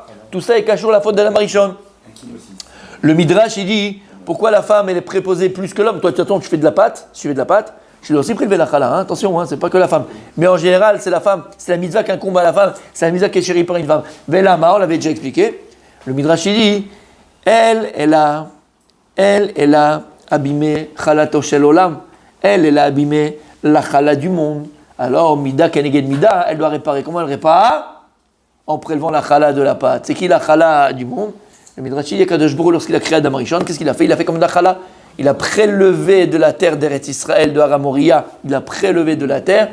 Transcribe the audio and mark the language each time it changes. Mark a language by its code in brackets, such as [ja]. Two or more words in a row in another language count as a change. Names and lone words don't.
[fr] Tout ça est caché la faute d'Adam Arishon. Le Midrash, il dit, pourquoi la femme elle est préposée plus que l'homme ? Toi, tu fais de la pâte, je dois aussi prélever la chala, attention, c'est pas que la femme. Mais en général, c'est la femme, c'est la mitzvah qui incombe à la femme, c'est la mitzvah qui est chérie par une femme. Velama, on l'avait déjà expliqué. Le Midrash, il dit, elle a abîmé [he] חלתו של עולם, [fr] elle a abîmé la chala du monde. Alors, [he] מידה כנגד מידה, [fr] elle doit réparer. Comment elle répare ? En prélevant la chala de la pâte. C'est qui la chala du monde ? Le Midrash, il dit, [he] קדוש ברוך הוא, [fr] lorsqu'il a créé Adam Arishon, qu'est-ce qu'il a fait ? Il a fait comme la chala. Il a prélevé de la terre d'Eretz Israël, de Haramoria, il a prélevé de la terre.